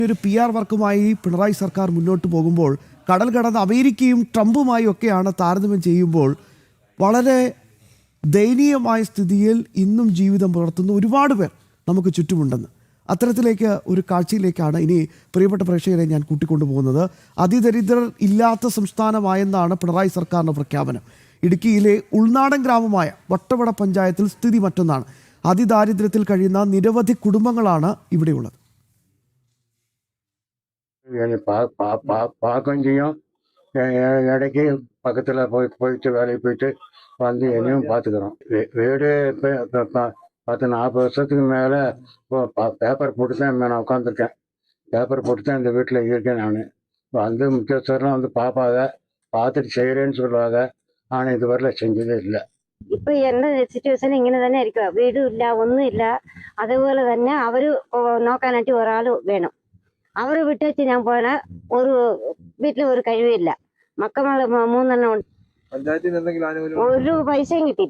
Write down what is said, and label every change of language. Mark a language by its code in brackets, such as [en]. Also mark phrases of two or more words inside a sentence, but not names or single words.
[ml] ഒരു PR വർക്കുമായി പിണറായി സർക്കാർ മുന്നോട്ട് പോകുമ്പോൾ കടൽ കടന്ന് അമേരിക്കയും ട്രംപുമായി ഒക്കെയാണ് താരതമ്യം ചെയ്യുമ്പോൾ വളരെ ദയനീയമായ സ്ഥിതിയിൽ ഇന്നും ജീവിതം പുലർത്തുന്ന ഒരുപാട് പേർ നമുക്ക് ചുറ്റുമുണ്ടെന്ന് അത്തരത്തിലേക്ക് ഒരു കാഴ്ചയിലേക്കാണ് ഇനി പ്രിയപ്പെട്ട പ്രേക്ഷകരെ ഞാൻ കൂട്ടിക്കൊണ്ടുപോകുന്നത്. അതിദരിദ്രർ ഇല്ലാത്ത സംസ്ഥാനമായെന്നാണ് പിണറായി സർക്കാരിൻ്റെ പ്രഖ്യാപനം. ഇടുക്കിയിലെ ഉൾനാടൻ ഗ്രാമമായ വട്ടവട പഞ്ചായത്തിൽ സ്ഥിതി മറ്റൊന്നാണ്. അതിദാരിദ്ര്യത്തിൽ കഴിയുന്ന നിരവധി കുടുംബങ്ങളാണ് ഇവിടെയുള്ളത്. [ta] பார்க்கவும் செய்யும், இடைக்கு பக்கத்தில் போயிட்டு வேலைக்கு போயிட்டு வந்து என்னையும் பார்த்துக்கிறோம். வீடு இப்போ 10-40 வருஷத்துக்கு மேலே இப்போ பேப்பர் போட்டு தான் நான் உட்காந்துருக்கேன். பேப்பர் போட்டு தான் இந்த வீட்டில் இருக்கேன். நான் வந்து முக்கியஸ்தரெலாம் வந்து பார்ப்பாங்க, பார்த்துட்டு செய்கிறேன்னு சொல்லுவாங்க. ஆனால் இதுவரையில் செஞ்சதே இல்லை. [ml] ഇപ്പൊ എന്റെ സിറ്റുവേഷൻ ഇങ്ങനെ തന്നെ ആയിരിക്കും. വീടും ഇല്ല, ഒന്നുമില്ല. അതുപോലെ തന്നെ അവര് നോക്കാനായിട്ട് ഒരാൾ വേണം. അവരെ വിട്ട് വെച്ച് ഞാൻ പോയാൽ ഒരു വീട്ടിൽ ഒരു കഴിവില്ല. മക്കളെ 3 എണ്ണം ഉണ്ട്. ഒരു പൈസയും കിട്ടിയില്ല.